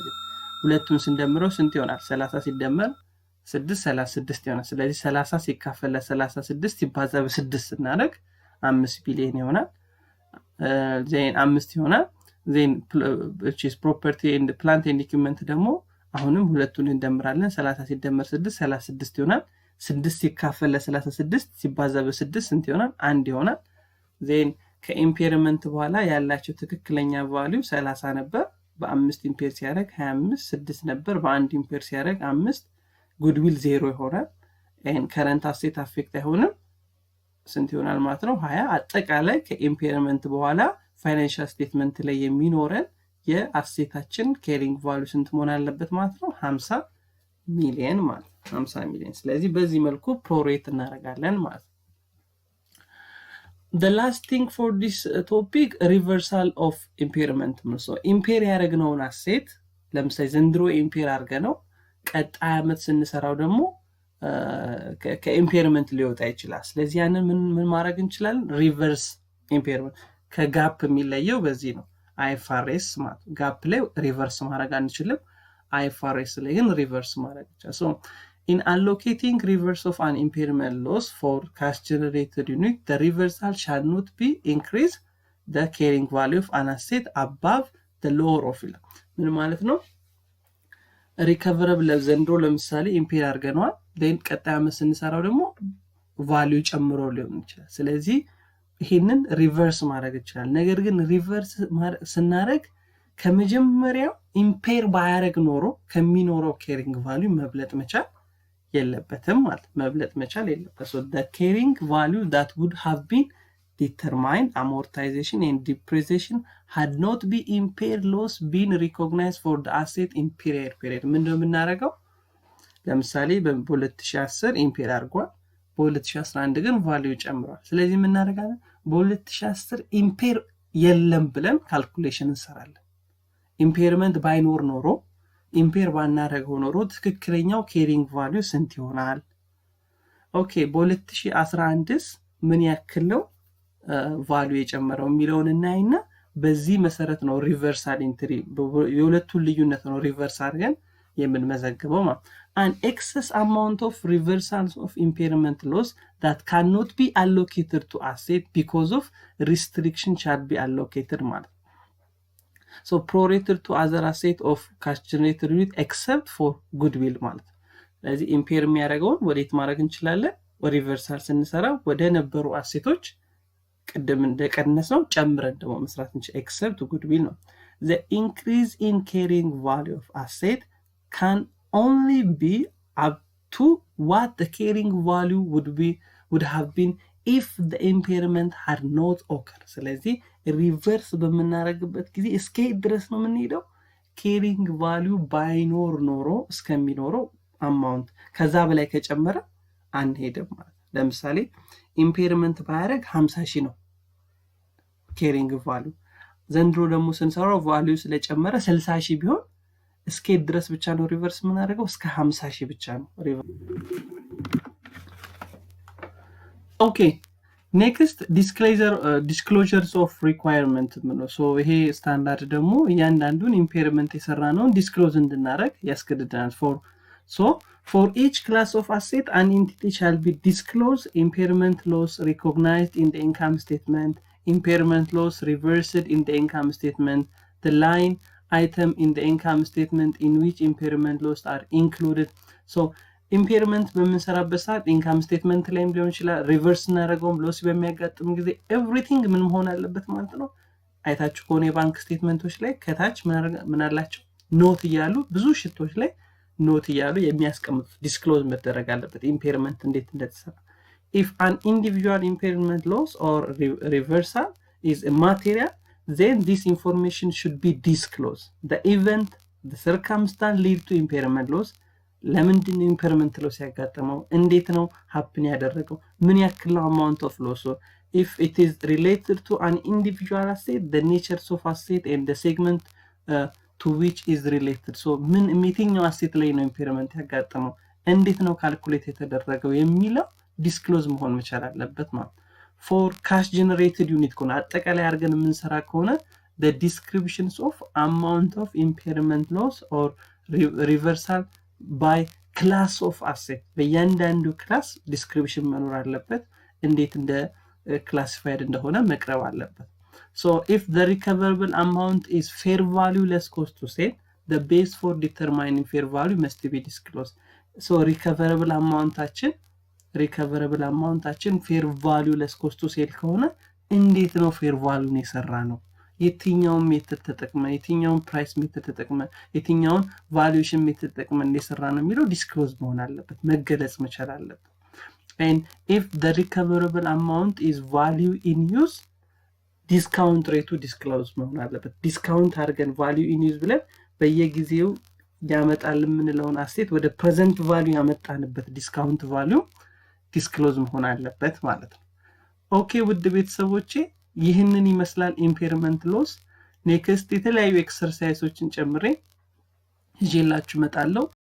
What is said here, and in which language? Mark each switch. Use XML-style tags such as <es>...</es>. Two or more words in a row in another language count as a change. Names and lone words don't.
<am>ሁለቱን ስንደምረው ስንት ይሆናል 30 ሲደመር 6 36 ይሆናል ስለዚህ 30 ሲካፈል ለ36 ሲባዛ በ6 እናደርግ 5 ቢሊዮን ይሆናል ዜን 5 ይሆናል ዜን</am> <en>which is property and plant and equipment</en> <am>ደግሞ አሁንም ሁለቱን እንደምራለን 30 ሲደመር 6 36 ይሆናል 6 ሲካፈል ለ36 ሲባዛ በ6 ስንት ይሆናል 1 ይሆናል ዜን ከኢምፔርመንት በኋላ ያላቸው ትክክለኛ ቫልዩ 30 ነበር በ5 ኢምፔር ሲያደርግ 25 6 ነበር በ1 ኢምፔር ሲያደርግ 5 ጉድዊል 0 ይሆናል</am> <en>and current asset affect</en> <am>አይሆንም ስንት ይሆናል ማለት ነው 20 አጠቃላይ ከኢምፔርመንት በኋላ ፋይናንሻል ስቴትመንት ላይ የሚኖረን የአሴታችን</am> <en>carrying value</en> <am>ስንት መሆን አለበት ማለት ነው 50 ሚሊዮን ማለት 50 ሚሊዮን ስለዚህ በዚህ መልኩ ፕሮሬት እናደርጋለን ማለት</am> <en>the last thing for this topic reversal of impairment so impair</en> <am>ያረግነውን አሴት ለምሳሌ ዘንድሮ ኢምፔር አርገነው ቀጣይ አመት ስንሰራው ደግሞ ከኢምፔርመንት ሊወጣ ይችላል ስለዚህ ያንን ምን ማድረግ እንችላለን ሪቨርስ ኢምፔርመንት ከጋፕ የሚለየው በዚህ ነው IFRS ማለት ጋፕ ላይ ሪቨርስ ማድረግ አንችልም IFRS ላይ ግን ሪቨርስ ማድረግ ይቻላል so</am> <en>in allocating reverse of an impairment loss for cash generated unit the reversal shall not be increase the carrying value of an asset above the lower of it</en> <am>ምን ማለት ነው ሪከቨረብል ዘንድሮ ለምሳሌ ኢምፔር አድርገናል then ቀጣይ ዓመት ስንሰራው ደግሞ ቫልዩ ጨምሮ ሊሆን ይችላል ስለዚህ ይሄንን ሪቨርስ ማድረግ ይችላል ነገር ግን ሪቨርስ ስናደርግ ከመጀመሪያው ኢምፔር ባያረግ ኖሮ ከሚኖረው</am> <en>carrying value</en> <am>መብለጥ መቻል የለበትም ማለት መብለጥ መቻል የለበትም</am> <en>so the carrying value that would have been determined amortization and depreciation had not been impaired loss been recognized for the asset in period</en> <am>ምንድነው የምናደርገው ለምሳሌ በ2010 ኢምፔር አድርጓል በ2011 ግን ቫልዩ ጨምሯል ስለዚህ ምን እናደርጋለን በ2010 ኢምፔር የለም ብለን ካልኩሌሽን እንሰራለን ኢምፔርመንት ባይኖር ኖሮ ኢምፔር ባናደርገው ኖሮ ትክክለኛው</am> <en>carrying value</en> <am>ስንት ይሆናል ኦኬ በ2011 ምን ያክል ነው ቫልዩ የጨመረው የሚለውን እናይና በዚህ መሰረት ነው ሪቨርሳል ኢንትሪ የሁለቱን ልዩነት ነው ሪቨርስ አድርገን የምንመዘግበው ማለት</am> <en>an excess amount of reversals of impairment loss that cannot be allocated</en> <am>to asset because of restriction shall be allocated ማለት</am> <en>so prorated to other asset of cash generated unit except for goodwill</en> <am>ማለት ስለዚህ ኢምፔር የሚያደርገውን ወዴት ማድረግ እንችላለን ሪቨርሳል ስንሰራ ወደ ነበሩ አሴቶች ቀደም እንደቀነሰው ጨምረን ደግሞ መስራት እንችላለን</am> <en>except goodwill</en> <am>ነው</am> <en>the increase in carrying value of asset can only be up to what the carrying value would have been if the impairment had not occurred</en> <am>ስለዚህ ሪቨርስ በመናረግበት ጊዜ እስከ ድረስ ነው የምንሄደው</am> <en>carrying value</en> <am>ባይኖር ኖሮ እስከሚኖረው አማውንት ከዛ በላይ ከጨመረ አንሄድም ማለት ለምሳሌ ኢምፔርመንት ባያረግ 50000 ነው</am> <en>carrying value</en> <am>ዘንድሮ ደግሞ ስንሰራው ቫልዩ ስለጨመረ 60000 ቢሆን እስከ ድረስ ብቻ ነው ሪቨርስ ምን አደረገው እስከ 50000 ብቻ ነው ኦኬ</am> <en>next disclosures of requirement so</en> <am>ይሄ ስታንዳርድ ደግሞ እያንዳንዱን ኢምፔርመንት የሰራነውን ዲስክሎዝ እንድናረግ ያስገድደናል</am> <en>for each class of asset an entity shall be disclosed impairment loss recognized in the income statement impairment loss reversed in the income statement the line item in the income statement in which impairment loss are included so impairment</en> <am>በመንሰራበት ሰዓት</am> <en>income statement</en> <am>ላይም ሊሆን ይችላል reverse እናደርገውም loss በሚያጋጥም ጊዜ everything ምን መሆን አለበት ማለት ነው አይታችሁ ከሆነ የባንክ ስቴትመንቶች ላይ ከታች ምን አላቸው ኖት ይያሉ ብዙ ሽቶች ላይ ኖት ይያሉ የሚያስቀምጡት ዲስክሎዝ መደረግ አለበት impairment እንዴት እንደተሰራ</am> <en>if an individual impairment loss or reversal is a material then this information should be disclosed the event the circumstance lead to impairment loss ለምንድን impairment loss</en> <am>ያጋጠመው እንዴት ነው</am> <en>happen</en> <am>ያደረገው ምን ያክል</am> <en>amount of loss if it is related to an individual asset the nature of asset and the segment to which is related so</en> <am>ምን የትኛው</am> <en>asset</en> <am>ላይ ነው impairment ያጋጠመው እንዴት ነው ካልኩሌት የተደረገው የሚለው ዲስክሎዝ መሆን መቻል አለበት ማለት</am> <en>for cash generated unit</en> <am>ከሆነ አጠቃላይ አድርገን የምንሰራ ከሆነ</am> <en>the descriptions of amount of impairment loss or reversal by class of asset</en> <am>በእያንዳንዱ ክላስ ዲስክሪፕሽን መኖር አለበት እንዴት እንደ</am> <en>classified</en> <am>እንደሆነ መቅረብ አለበት</am> <en>so if the recoverable amount is fair value less cost to sale the base for determining fair value must be disclosed so recoverable</en> <am>amountአችን</am> <en>fair value less cost to sale</en> <am>ከሆነ እንዴት ነው</am> <en>fair value</en> <am>ነው የሰራነው የትኛው ሜተድ ተጠቅመን የትኛው ፕራይስ ሜተድ ተጠቅመን የትኛው ቫሉዌሽን ሜተድ ተጠቅመን እንደሰራነው የሚለው ዲስክሎዝ መሆን አለበት መገለጽ መቻል አለበት</am> <en>and if the recoverable amount is value in use discount rate disclose</en> <am>መሆን አለበት ዲስካውንት አድርገን</am> <en>value in use</en> <am>ብለን በየጊዜው ያመጣል የምንለውን አሴት ወደ</am> <en>present value</en> <am>ያመጣንበት ዲስካውንት value ዲስክሎዝ መሆን አለበት ማለት ነው ኦኬ ውድ ቤተሰቦቼ ይህንን ይመስላል</am> <en>impairment loss next</en> <am>የተለያዩ ኤክሰርሳይሶችን ጨምሬ ይዤላችሁ መጣለሁ</am>